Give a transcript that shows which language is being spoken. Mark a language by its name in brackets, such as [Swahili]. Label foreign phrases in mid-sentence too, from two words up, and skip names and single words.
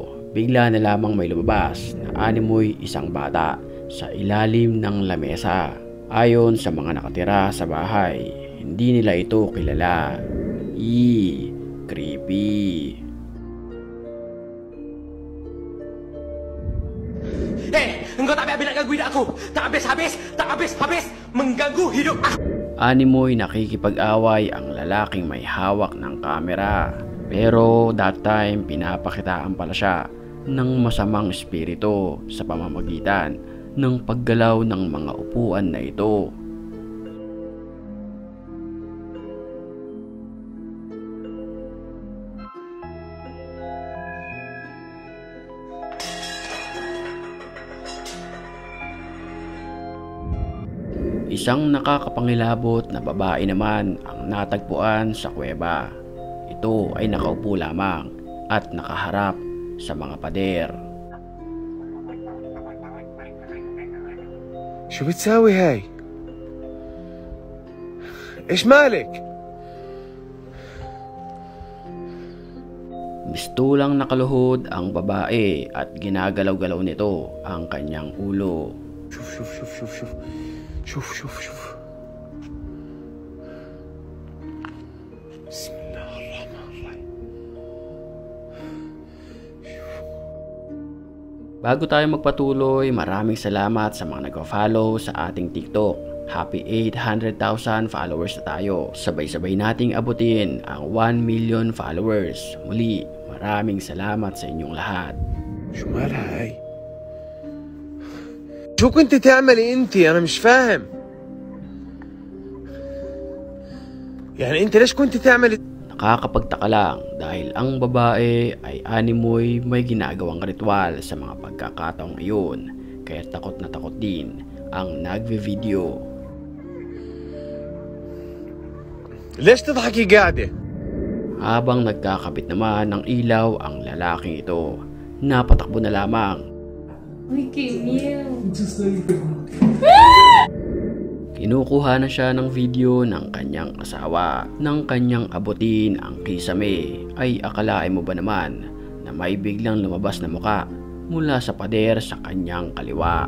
[Filipino] Bigla na lamang may lumabas na animoy isang bata sa ilalim ng lamesa. Ayon sa mga nakatira sa bahay, hindi nila ito kilala. Creepy. [Malay] Engkau tak habis nak gangguin aku. Tak habis. Mengganggu hidup aku. [Filipino] Animoy nakikipag-away ang lalaking may hawak ng kamera. Pero [English] that time [Filipino] pinapakitaan pala siya ng masamang espiritu sa pamamagitan ng paggalaw ng mga upuan na ito. Isang nakakapangilabot na babae naman ang natagpuan sa kuweba. Ito ay nakaupo lamang at nakaharap sa mga pader. [Arabic] شو بتساوي هاي؟ ايش مالك؟ [Filipino] Mistulang nakaluhod ang babae at ginagalaw-galaw nito ang kanyang ulo. [Arabic] شوف بسم الله الرحمن الرحيم. [Filipino] Bago tayo magpatuloy, maraming salamat sa mga nag-follow sa ating TikTok. [English] Happy 800,000 followers [Filipino] na tayo. Sabay-sabay nating abutin ang [English] 1 million followers. [Filipino] Muli, maraming salamat sa inyong lahat. [Arabic] شو مالها هاي؟ شو كنت تعملي انتي؟ انا مش فاهم. يعني انت ليش كنت تعملي؟ [Filipino] Nakakapagtaka lang dahil ang babae ay animoy may ginagawang ritual sa mga pagkakataong iyon, kaya takot na takot din ang nagve-video. [Arabic] ليش تضحكي قاعدة؟ [Filipino] Habang nagkakabit naman ng ilaw ang lalaking ito, napatakbo na lamang. Kinukuha na siya ng video ng kanyang asawa. Nang kanyang abutin ang kisame, ay akalain mo ba naman na may biglang lumabas na muka mula sa pader sa kanyang kaliwa.